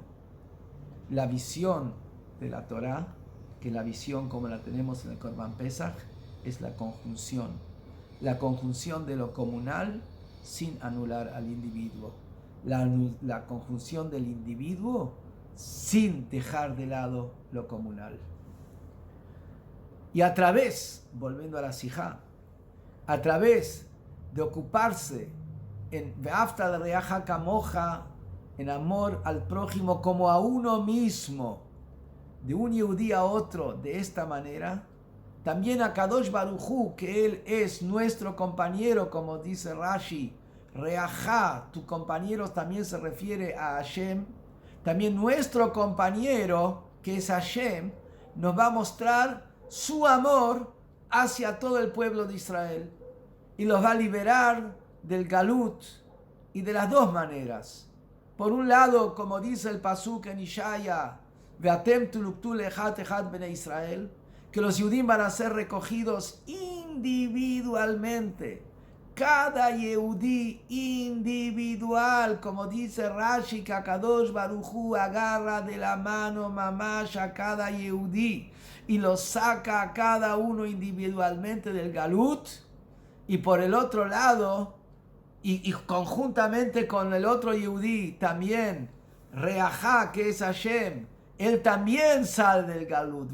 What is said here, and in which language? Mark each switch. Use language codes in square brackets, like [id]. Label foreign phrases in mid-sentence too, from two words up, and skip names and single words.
[es] La visión de la Torá, que es la visión como la tenemos en el Korban Pesach, es la conjunción de lo comunal sin anular al individuo, la conjunción del individuo sin dejar de lado lo comunal. Y a través, volviendo a la Sijá, a través de ocuparse en [he] ואהבת לרעך כמוך, [es] en amor al prójimo como a uno mismo, de un Yehudí a otro, de esta manera, también a Kadosh Baruj Hu, que él es nuestro compañero, como dice Rashi, Reajá, tu compañero también se refiere a Hashem, también nuestro compañero, que es Hashem, nos va a mostrar su amor hacia todo el pueblo de Israel y los va a liberar del galut, y de las dos maneras. Por un lado, como dice el pasuk en Ishaya, [he] ואתם תלקטו לאחד אחד בני ישראל, [es] que los Yehudim van a ser recogidos individualmente, cada Yehudí individual, como dice Rashi, que Kadosh Baruj Hu agarra de la mano mamash a cada Yehudí y lo saca a cada uno individualmente del galut, y por el otro lado, y conjuntamente con el otro Yehudí también, Reajá, que es Hashem, él también sale del galut.